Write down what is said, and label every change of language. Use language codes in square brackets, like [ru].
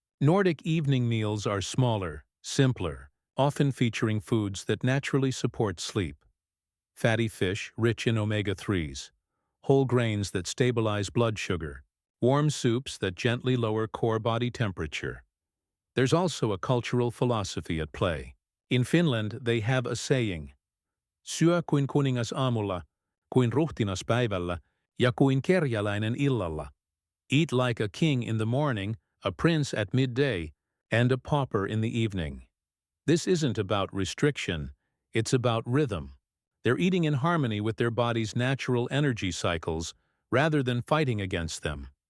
[en] Nordic evening meals are smaller, simpler, often featuring foods that naturally support sleep. Fatty fish rich in omega-3s, whole grains that stabilize blood sugar, warm soups that gently lower core body temperature. There's also a cultural philosophy at play. In Finland, they have a saying, [fi] syö kuin kuningas aamulla, kuin ruhtinas päivällä, ja kuin kerjäläinen illalla. [en] Eat like a king in the morning, a prince at midday, and a pauper in the evening. This isn't about restriction, it's about rhythm. They're eating in harmony with their body's natural energy cycles rather than fighting against them.